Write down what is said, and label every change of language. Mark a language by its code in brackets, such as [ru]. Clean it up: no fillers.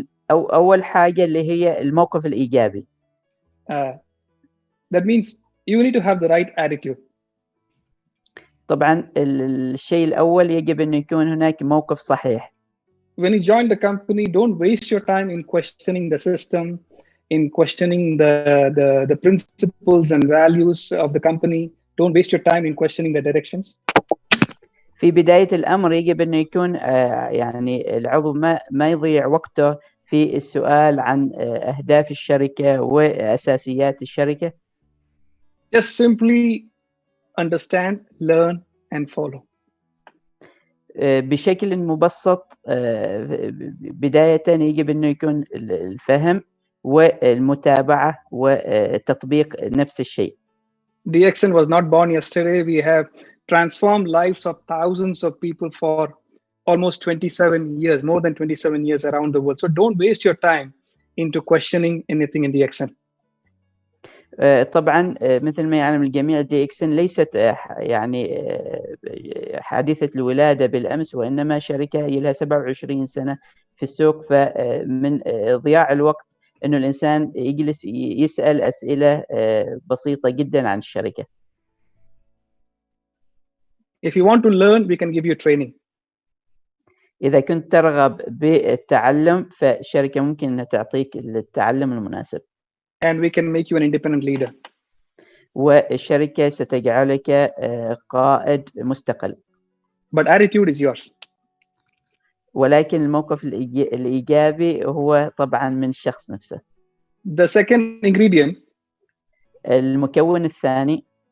[ar] أول حاجة اللي هي الموقف الإيجابي. [en] That means you need to have the right attitude. [ar] طبعا الشيء الأول يجب أن يكون هناك موقف صحيح. [en] When you join the company, don't waste your time in questioning the system, in questioning the principles and values of the company. Don't waste your time in questioning the directions. [ar] في بداية الأمر يجب أن يكون يعني العضو ما يضيع وقته في السؤال عن أهداف الشركة وأساسيات الشركة. [en] Just simply understand, learn and follow. [ar] بشكل مبسط بداية يجب أنه يكون الفهم والمتابعة وتطبيق نفس الشيء. [en] DXN was not born yesterday. We have transformed lives of thousands of people for almost 27 years, more than 27 years around the world. So don't waste your time into questioning anything in DXN. [ar] طبعا مثل ما يعلم الجميع DXN ليست يعني حادثة الولادة بالأمس، وإنما شركة لها 27 سنة في السوق. فمن ضياع الوقت إنه الإنسان يجلس يسأل أسئلة بسيطة جدا عن الشركة. [en] If you want to learn, we can give you training. [ar] إذا كنت ترغب بالتعلم فالشركة ممكن أن تعطيك التعلم المناسب. [en] And we can make you an independent leader. [ar] والشركة ستجعلك قائد مستقل. [en] But attitude is yours. [ar] ولكن الموقف الإيجابي هو طبعا من الشخص نفسه. [en] The second ingredient [ar] المكون الثاني